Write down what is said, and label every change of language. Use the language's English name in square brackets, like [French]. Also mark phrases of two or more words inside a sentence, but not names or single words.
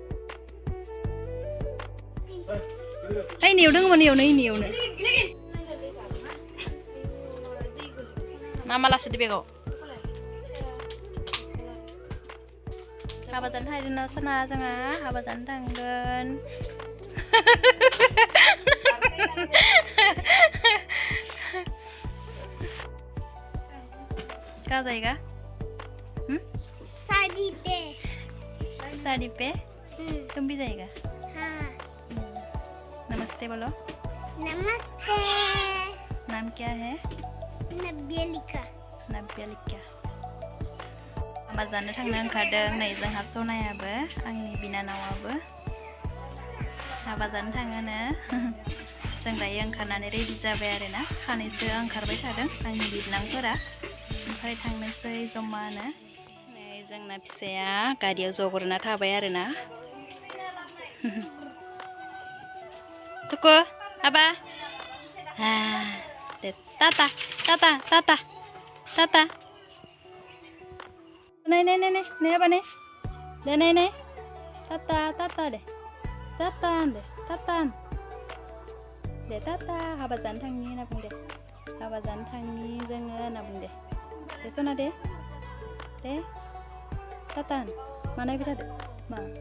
[Bodo] इनियाव दङमोन, इनियावनो मा लासोदो बेगाव हाबा जानो थांदों सना, जोंहा हाबा जानो थांगोन। [Hindi] कहाँ जाएगा? शादी पे तुम भी जाएगा? हाँ। नमस्ते बोलो। नमस्ते। नाम क्या है? नब्यलिका। नब्यलिका। [Bodo] हाबा जानो थांनो ओंखारदों नै जोंहा सनायाबो, आंनि बिनानावाबो हाबा जानो थाङोनो। जों दायो ओंखारनानै रेडि जाबाय आरोना, सानैसो ओंखारबाय थादों आंनि बिबोनांफोरा, ओमफ्राय थांनोसै जमानो। नै जोंना फिसाया गारियाव जग्रोना थाबाय आरोना। तुको आबा दे टाटा टाटा टाटा टाटा। [Hindi] नहीं नहीं नहीं नहीं बने दे, नहीं टाटा टाटा दे, टाटा दे टाटा। [Bodo] हाबा जानो थांनि होनना बुं दे, हाबा जानो थांनि जोङो होनना बुं दे सना दे टाटा मा नायबाय थादो मा।